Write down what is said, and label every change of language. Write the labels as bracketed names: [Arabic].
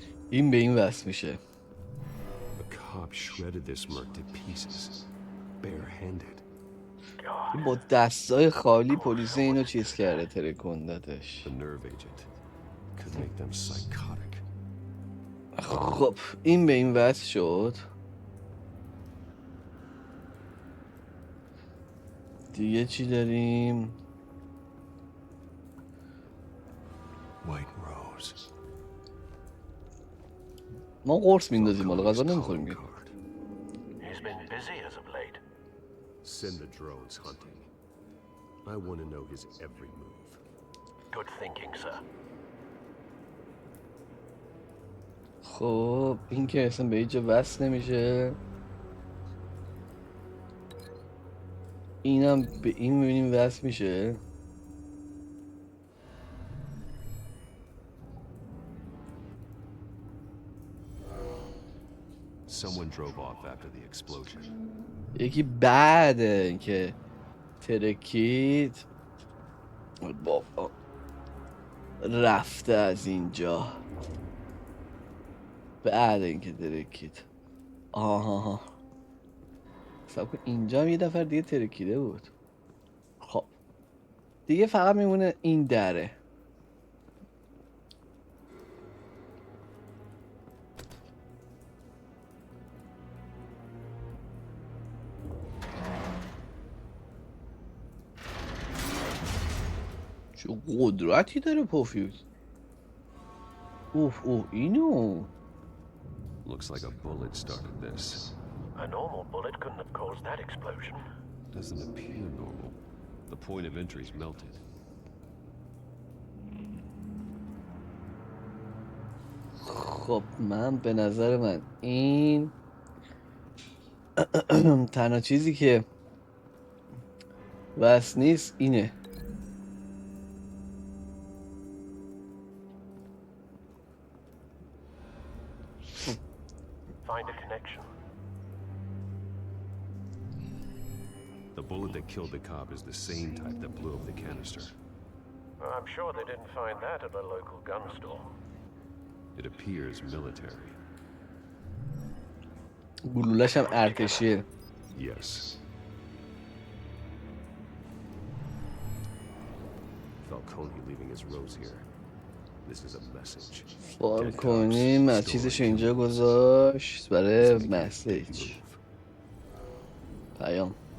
[Persian] این به این وصل میشه. [English] The cop shredded this merc to pieces, barehanded. [Persian] این با دستای خالی پلیس اینو چیز کرده، ترکوندتش. [English] The nerve agent could make them psychotic. [Persian] خب این به این وصل شد. دیگه چی داریم؟ [English] White rose. [Persian] ما قرص میندازیم، حالا غذا نمیخوریم که. [English] He's been busy as of late. Send the drones hunting. I want to know his every move. Good thinking, sir. [Persian] خب این که اصلا به هیچ وصل نمیشه. اینم به این میبینیم وصل میشه. [English] Someone drove off after the explosion. [Persian] یکی بعد اینکه ترکید بابا رفته از اینجا. بعد اینکه ترکید. آها حساب کن اینجا هم یه دفعه دیگه ترکیده بود. خب دیگه فقط میمونه این دره. چه قدرتی داره پوفیوز. اوف اینو. [English] Looks like a bullet started this. A normal bullet couldn't have caused that explosion. Doesn't appear normal. The point of entry's melted. [Persian] خب من به نظر من این تنها چیزی که وصل نیست اینه. [English] Find a connection. The bullet that killed the cop is the same type that blew up the canister. I'm sure they didn't find that at a local gun store. It appears military. [Persian] گلولش هم ارتشیه. [English] Yes. Falcone leaving his rose here. This is a message. [Persian] فالکونی چیزش اینجا گذاشت برای مسیج. پیام.